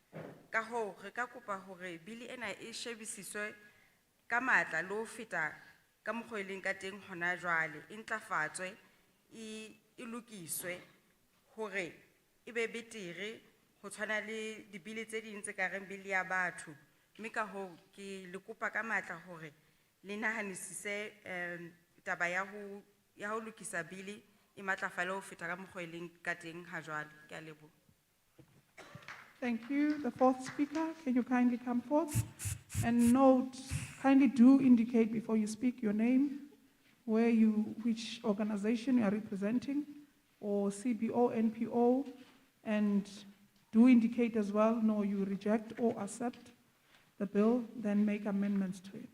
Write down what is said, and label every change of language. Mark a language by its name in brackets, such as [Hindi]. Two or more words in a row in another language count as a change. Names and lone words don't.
[Southern Sotho] Ka hoo, re ka kopa hore bili ena e shebisiswe ka matla le ho feta ka mokgwa e leng ka teng hona jwale, e ntlafatswe, e lokiswe hore e be betere ho tshwana le dibili tse ding tse kareng bili ya batho. Mme ka hoo ke le kopa ka matla hore le nahanisise taba ya ho lokisa bili e matlafale ho feta ka mokgwa e leng ka teng ha jwale. Ke a leboha. [English] Thank you. The fourth speaker, can you kindly come forth? And note, kindly do indicate before you speak your name, which organization you are representing, or CBO, NPO, and do indicate as well, no, you reject or accept the bill, then make amendments to it.